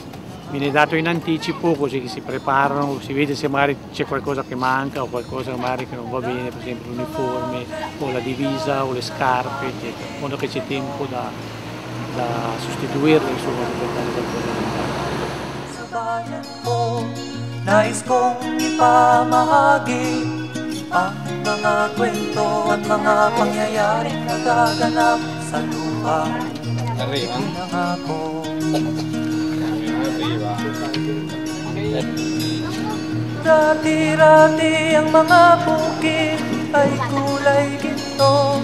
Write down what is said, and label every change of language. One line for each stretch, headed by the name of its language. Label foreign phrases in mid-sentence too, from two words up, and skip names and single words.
Italian: Viene dato in anticipo così che si preparano, si vede se magari c'è qualcosa che manca o qualcosa magari che non va bene, per esempio l'uniforme o la divisa o le scarpe, eccetera, in modo che c'è tempo da sostituirle insomma per dare qualcosa da fare.
Filipino: Sa bayan ko, nais kong ipamahagi ang mga kwento at mga pangyayaring nagaganap sa lupa. Pinangako. Dati-rati ang mga bukid ay kulay ginto.